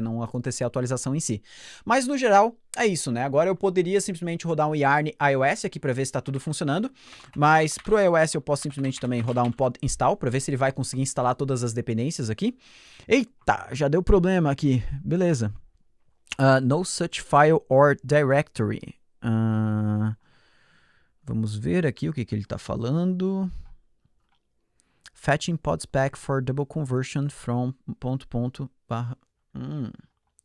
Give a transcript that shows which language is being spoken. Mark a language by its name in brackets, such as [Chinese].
[Portuguese] Não acontecer a atualização em si. Mas no geral é isso, né? Agora eu poderia simplesmente rodar um yarn iOS aqui para ver se está tudo funcionando, mas para o iOS eu posso simplesmente também rodar um pod install para ver se ele vai conseguir instalar todas as dependências aqui. Eita, já deu problema aqui. Beleza. [English] No such file or directory. [Portuguese] Vamos ver aqui o que ele está falando. [English] Fetching podspec for double conversion from ...